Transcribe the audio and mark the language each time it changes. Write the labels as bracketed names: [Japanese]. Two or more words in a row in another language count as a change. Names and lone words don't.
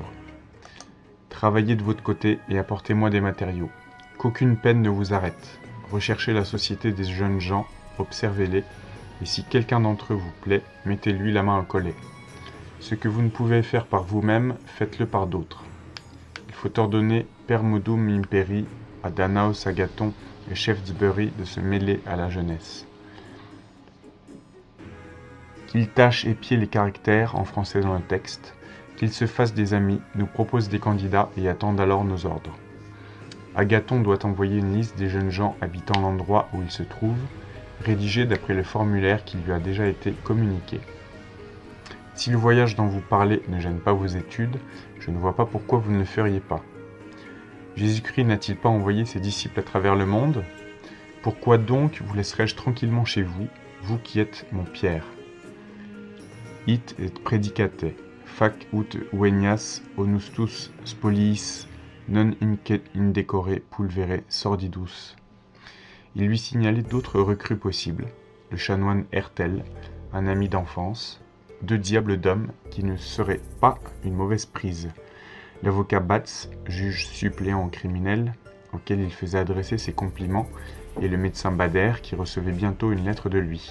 [French] Travaillez de votre côté et apportez-moi des matériaux. Qu'aucune peine ne vous arrête. Recherchez la société des jeunes gens, observez-les, et si quelqu'un d'entre eux vous plaît, mettez-lui la main au collet. Ce que vous ne pouvez faire par vous-même, faites-le par d'autres. Il faut ordonner [Latin] per modum imperi [French] à Danaus, Agathon et Shaftesbury de se mêler à la jeunesse. Qu'ils tâchent épier les caractères en français dans le texte, qu'ils se fassent des amis, nous proposent des candidats et attendent alors nos ordres. Agathon doit envoyer une liste des jeunes gens habitant l'endroit où il se trouve, rédigée d'après le formulaire qui lui a déjà été communiqué. Si le voyage dont vous parlez ne gêne pas vos études, je ne vois pas pourquoi vous ne le feriez pas. Jésus-Christ n'a-t-il pas envoyé ses disciples à travers le monde ? Pourquoi donc vous laisserai-je tranquillement chez vous, vous qui êtes mon Pierre ? [Latin] It et predicate, fac ut venias honustus spoliis non indecore pulvere sordidus. [French] Il lui signalait d'autres recrues possibles, le chanoine Hertel, un ami d'enfance, 2 diables d'hommes qui ne seraient pas une mauvaise prise, l'avocat Batz, juge suppléant en criminel, auquel il faisait adresser ses compliments, et le médecin Bader, qui recevait bientôt une lettre de lui.